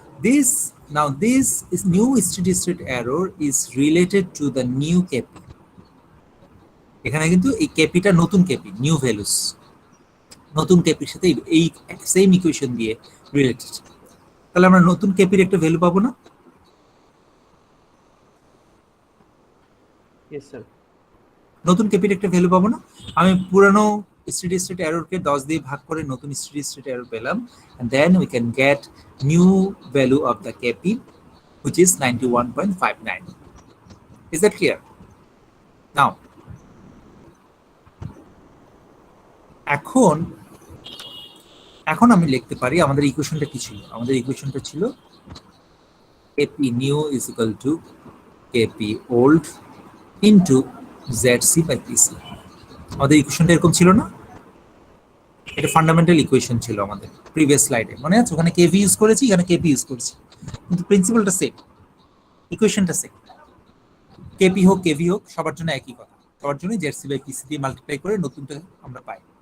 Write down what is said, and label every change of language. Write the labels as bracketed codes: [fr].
[en] This is new steady state error is related to the new KP. [bn] এখানে কিন্তু এই KP-টা নতুন KP, নিউ ভ্যালুস, নতুন KP-র সাথে এই সেম ইকুয়েশন দিয়ে রিলেটেড। তাহলে আমরা নতুন KP-র একটা ভ্যালু পাবো না? Yes sir. নতুন KP-র একটা ভ্যালু পাবো না? আমি পুরানো স্টেডি স্টেট এররকে 10 দিয়ে ভাগ করে নতুন স্টেডি স্টেট এরর পেলাম, [en] and then we can get new value of the KP which is 91.59. Is that clear? Now [bn] এখন আমি লিখতে পারি আমাদের ইকুয়েশনটা কি ছিল। আমাদের ইকুয়েশনটা ছিল [en] KP new is equal to KP old into ZC by PC. [bn] আমাদের ইকুয়েশনটা এরকম ছিল না? এটা ফান্ডামেন্টাল ইকুয়েশন ছিল আমাদের প্রিভিয়াস স্লাইডে, মনে আছে? ওখানে KV ইউজ করেছি, এখানে KP ইউজ করেছি, কিন্তু প্রিন্সিপালটা সেম, ইকুয়েশনটা সেম। KP হোক KV হোক সবার জন্য একই কথা, সবার জন্য ZC by PC দিয়ে মাল্টিপ্লাই করে নতুনটা আমরা পাই।